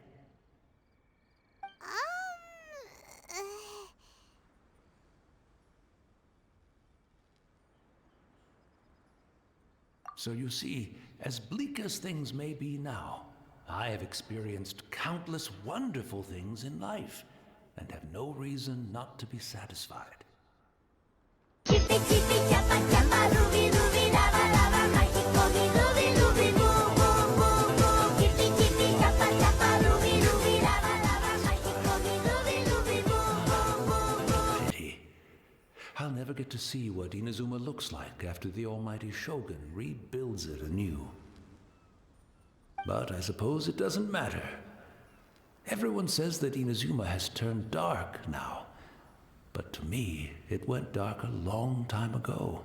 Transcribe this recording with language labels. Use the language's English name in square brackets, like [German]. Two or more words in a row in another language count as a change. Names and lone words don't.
[English] So you see, as bleak as things may be now, I have experienced countless wonderful things in life, and have no reason not to be satisfied. Chippy chippy chappa chappa ruby ruby lava lava kachikomi ruby ruby boo boo boo boo chippy chippy chappa chappa ruby ruby lava lava kachikomi ruby ruby boo boo boo boo. Pity. I'll never get to see what Inazuma looks like after the almighty Shogun rebuilds it anew. But I suppose it doesn't matter. Everyone says that Inazuma has turned dark now. But to me, it went dark a long time ago.